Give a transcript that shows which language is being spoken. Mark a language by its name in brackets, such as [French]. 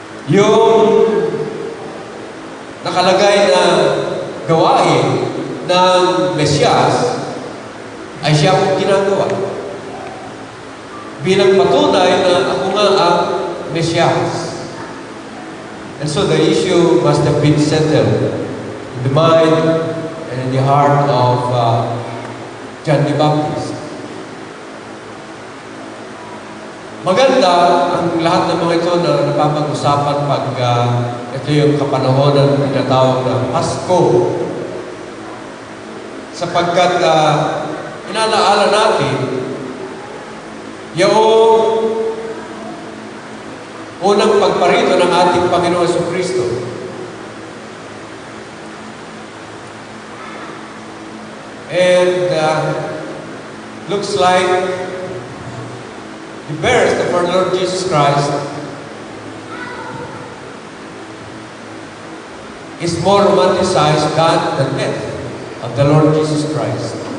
[Filipino] Yung nakalagay na gawain ng Mesiyas ay siya kong ginagawa. bilang patunay na ako nga ang Mesias. [English] And so the issue must have been settled in the mind and in the heart of John the Baptist. [Filipino] Maganda ang lahat ng mga ito na napapag-usapan pag ito yung kapanahonan ng tinatawag na Pasko. Sapagkat inalaala natin yung unang pagparito ng ating Panginoon Jesucristo. [English] And looks like the birth of our Lord Jesus Christ is more romanticized than the death of the Lord Jesus Christ.